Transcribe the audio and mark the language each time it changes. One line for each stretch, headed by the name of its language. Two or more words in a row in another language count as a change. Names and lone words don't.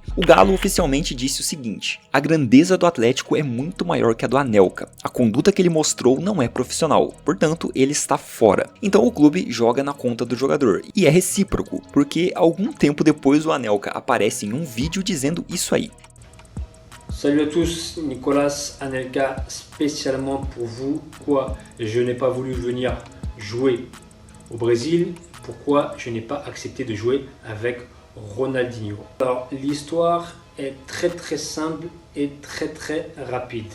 Portuguese: O Galo oficialmente disse o seguinte: a grandeza do Atlético é muito maior que a do Anelka. A conduta que ele mostrou não é profissional, portanto ele está fora. Então o clube joga na conta do jogador e é recíproco, porque algum tempo depois o Anelka aparece em um vídeo dizendo isso aí.
French: Salut à tous, Nicolas Anelka spécialement pour vous. Pourquoi je n'ai pas voulu venir jouer au Brésil? Pourquoi je n'ai pas accepté de jouer avec Ronaldinho? Alors l'histoire est très simple et très rapide.